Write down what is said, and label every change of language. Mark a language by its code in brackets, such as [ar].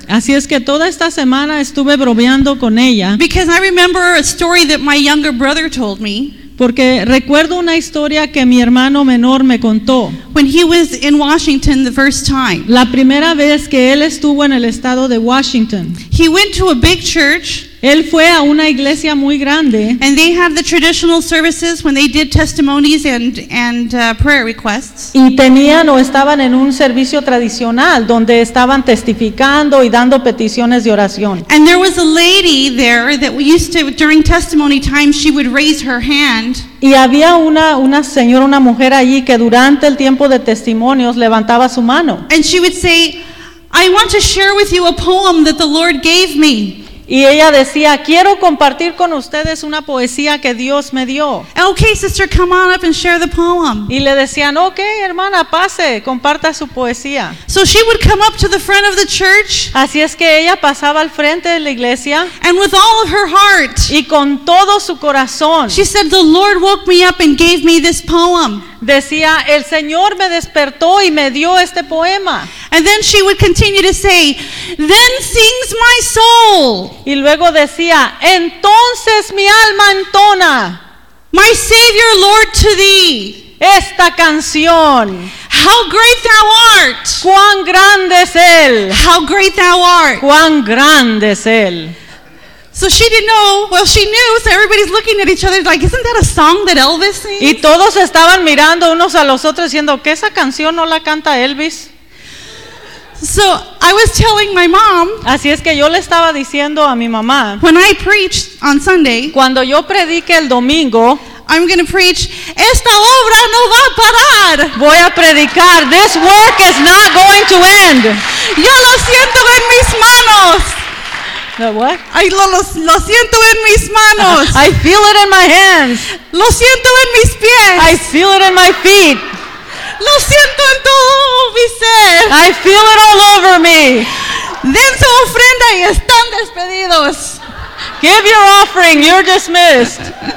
[es] Así es que toda esta semana estuve bromeando con ella. [en] Because I remember a story that my younger brother told me. [es] Porque recuerdo una historia que mi hermano menor me contó. [en] When he was in Washington the first time. [es] La primera vez que él estuvo en el estado de Washington. [en] He went to a big church. [es] Él fue a una iglesia muy grande. [en] And they have the traditional services when they did testimonies and prayer requests. [es] Y tenían o estaban en un servicio tradicional donde estaban testificando y dando peticiones de oración. [en] And there was a lady there that we used to, during testimony time, she would raise her hand. [es] Y había una señora, una mujer allí que durante el tiempo de testimonios levantaba su mano. [en] And she would say, I want to share with you a poem that the Lord gave me. [es] Y ella decía, quiero compartir con ustedes una poesía que Dios me dio. [en] Okay, sister, come on up and share the poem. [es] Y le decían, okay, hermana, pase, comparta su poesía. [en] So she would come up to the front of the church. [es] Así es que ella pasaba al frente de la iglesia. [en] And with all of her heart. [es] Y con todo su corazón. [en] She said, the Lord woke me up and gave me this poem. [es] Decía, el Señor me despertó y me dio este poema. [en] And then she would continue to say, then sings my soul. [es] Y luego decía, entonces mi alma entona. [en] My Savior, Lord, to thee. [es] Esta canción. [en] How great thou art. [es] Cuán grande es él. [en] How great thou art. [es] Cuán grande es él. [en] So she didn't know. Well, she knew. So everybody's looking at each other like, isn't that a song that Elvis sings? [es] Y todos estaban mirando unos a los otros diciendo, ¿qué esa canción no la canta Elvis? [en] So I was telling my mom. [es] Así es que yo le estaba diciendo a mi mamá. [en] When I preached on Sunday. [es] Cuando yo prediqué el domingo. [en] I'm going to preach, [es] esta obra no va a parar. Voy a predicar, [en] this work is not going to end. [es] Ya lo siento en mis manos. [en] What? [es] Lo siento en mis manos. [en] I feel it in my hands. [es] Lo siento en mis pies. [en] I feel it in my feet. [es] Lo siento en todo mi ser. [en] I feel it all over me. [es] Den su ofrenda y están despedidos. [en] Give your offering, you're dismissed.